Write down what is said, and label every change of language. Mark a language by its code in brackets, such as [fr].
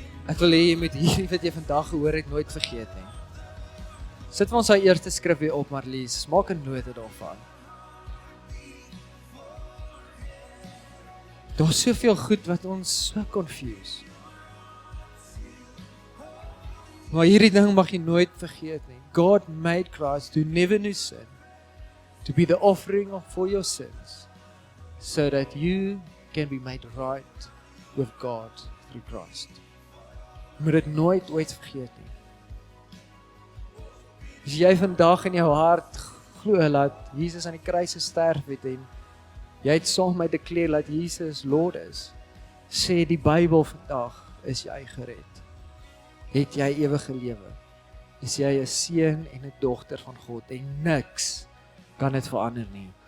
[af] Ek wil hê jy moet hierdie wat jy vandag gehoor het nooit vergeet nie. Sit vir ons daai eerste skrif weer op, Marlies. Maak 'n note daarvan. Daar's soveel goed wat ons so confuse. Maar hierdie ding mag jy nooit vergeet nie. [en] God made Christ who never knew sin to be the offering for your sins, so that you can be made right with God through Christ. [af] Jy moet dit nooit ooit vergeet nie. As jy vandag in jou hart glo dat Jesus aan die kruis gesterf het en jy het saam met my declare dat Jesus Lord is, sê die Bybel vandag, is jy gered. Het jy ewige lewe. Is jy 'n seun en 'n dogter van God en niks kan dit verander nie.